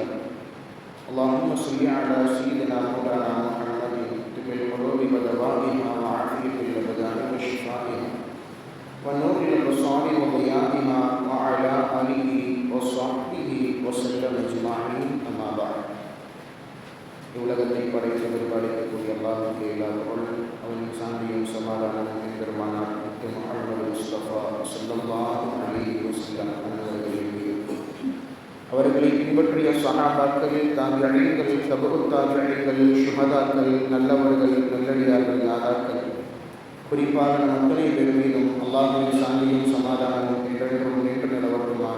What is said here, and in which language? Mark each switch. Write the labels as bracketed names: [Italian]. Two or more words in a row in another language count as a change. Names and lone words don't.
[Arabic] اللهم صل على سيدنا مولانا محمد طب القلوب ودوائها وعافية الأبدان وشفائها ونور الأبصار وضيائها وعلى آله وصحبه وسلم أجمعين، أما بعد. [Tamil] உலகத்தை படைத்தவர் படைக்கக்கூடிய அல்லாஹ்வுக்கு எல்லா புகழும், அவனின் சாந்தியும் சமாதானமும் எம்பெருமானார் முஹம்மது முஸ்தபா [Arabic] صلى الله عليه وسلم [Tamil] அவர்களின் மீது, அவர்களை பின்பற்றிய சஹாபாக்கள், தாபிஈன்கள், தபூத் தாபிஈன்கள், ஷுஹதாக்கள், நல்லவர்கள், நல்லடியார்கள், நாதாக்கள், குறிப்பாக நம் அத்தனை பேர் மீதும் அல்லாஹ்வின் சாந்தியும் சமாதானமும் என்றென்றும் நின்று நிலவட்டுமாக.